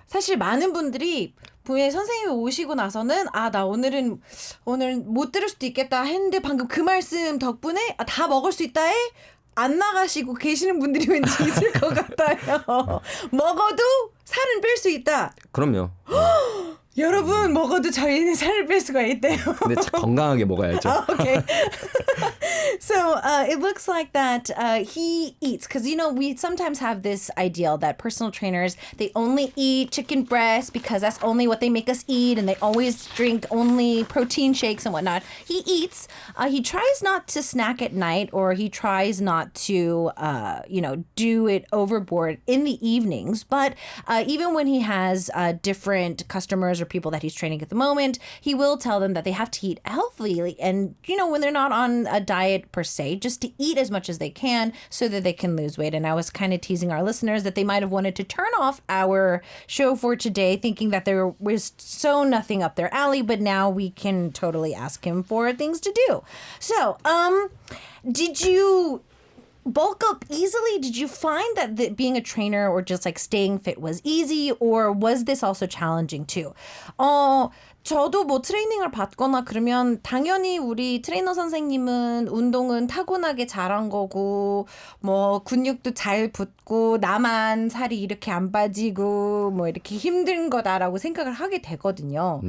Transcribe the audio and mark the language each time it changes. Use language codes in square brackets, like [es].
[ko] 사실 많은 분들이 분명히 선생님이 오시고 나서는 나 오늘 못 들을 수도 있겠다 했는데 방금 그 말씀 덕분에 다 먹을 수 있다에 안 나가시고 계시는 분들이 왠지 있을 것 같아요. 먹어도 살은 뺄 수 있다. 그럼요. 여러분 먹어도 저희는 살을 뺄 수가 있대요. 근데 건강하게 먹어야죠. [en] Okay. So it looks like that he eats because we sometimes have this ideal that personal trainers they only eat chicken breast because that's only what they make us eat and they always drink only protein shakes and whatnot. He eats. He tries not to snack at night or he tries not to do it overboard in the evenings. But even when he has different customers or people that he's training at the moment, he will tell them that they have to eat healthily and when they're not on a diet per se, just to eat as much as they can so that they can lose weight. And I was kind of teasing our listeners that they might have wanted to turn off our show for today thinking that there was so nothing up their alley, but now we can totally ask him for things to do. So, did you bulk up easily? Did you find that being a trainer or just like staying fit was easy, or was this also challenging too? [ko] 저도 뭐 트레이닝을 받거나 그러면 당연히 우리 트레이너 선생님은 운동은 타고나게 잘한 거고 뭐 근육도 잘 붙고 나만 살이 이렇게 안 빠지고 뭐 이렇게 힘든 거다라고 생각을 하게 되거든요.